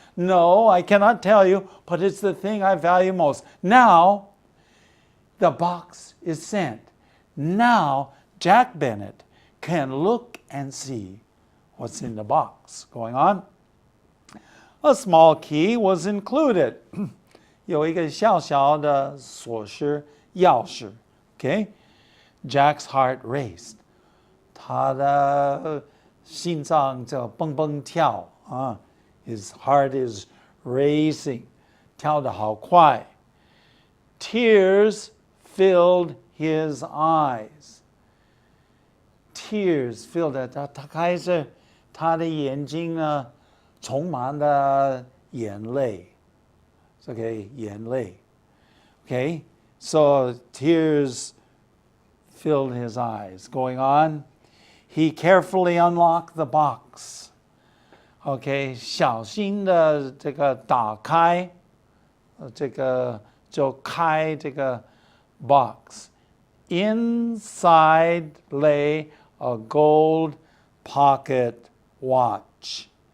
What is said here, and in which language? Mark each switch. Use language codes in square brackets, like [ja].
[en] No, I cannot tell you, but it's the thing I value most. Now, the box is sent. Now, Jack Bennett can look and see what's in the box. Going on. A small key was included. [zh] 有一个小小的锁匙钥匙 Okay? [en] Jack's heart raced. [zh] 他的心脏就蹦蹦跳 [en] His heart is racing. [zh] 跳得好快 [en] Tears filled his eyes. Tears filled it. [zh] 他开始他的眼睛呢充满了眼泪 Okay, 眼泪 [en] Okay, so tears filled his eyes. Going on, he carefully unlocked the box. [zh] Okay, 小心的这个打开这个就开这个 box. [en] Inside lay a gold pocket watch.